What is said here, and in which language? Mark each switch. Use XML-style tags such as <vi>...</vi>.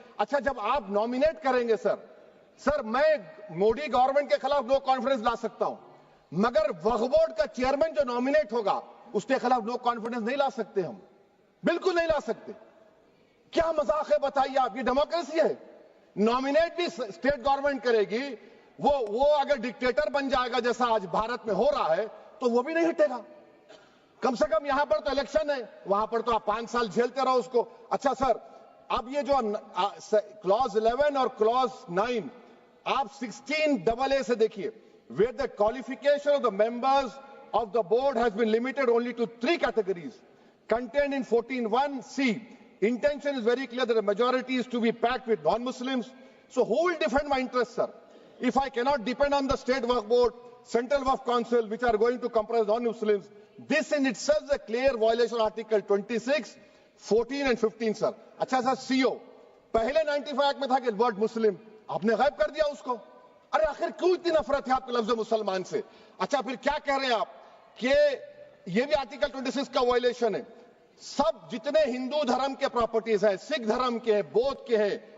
<ur>اچھا جب آپ نامینیٹ کریں گے سر میں مودی گورنمنٹ کے خلاف نو کانفیڈنس لا سکتا ہوں, مگر وقف بورڈ کا چیئرمین جو نامینیٹ ہوگا اس کے خلاف نو کانفیڈنس نہیں لا سکتے, ہم بالکل نہیں لا سکتے. کیا مذاق ہے بتائیے آپ؟ یہ ڈیموکریسی ہے. نامینیٹ بھی اسٹیٹ گورنمنٹ کرے گی, وہ اگر ڈکٹیٹر بن جائے گا جیسا آج بھارت میں ہو رہا ہے تو وہ بھی نہیں ہٹے گا. کم سے کم یہاں پر تو الیکشن ہے, وہاں پر تو آپ 5 سال جھیلتے رہو اس کو. اچھا سر, اب یہ جو کلوز 11 اور کلوز 9 آپ 16AA سے دیکھیے,</ur> <en>where the qualification of the members of the board has been limited only to 3 categories contained in 14(1)(c). Intention is very clear that the majority is to be packed with non-Muslims. So who will defend my interests, sir? If I cannot depend on the state waqf board, central waqf council, which are going to comprise non-Muslims, this in itself is a clear violation of Article 26, 14 and 15, sir.</en> <ur>اچھا سر, CO پہلے 95 میں تھا کہ word مسلم, آپ نے غائب کر دیا اس کو. ارے آخر کیوں اتنی نفرت ہے آپ کے لفظ مسلمان سے؟ اچھا پھر کیا کہہ رہے ہیں آپ کہ یہ بھی آرٹیکل 26 کا وائلیشن ہے. سب جتنے ہندو دھرم کے پراپرٹیز ہیں, سکھ دھرم کے ہیں, بودھ کے ہیں,</ur>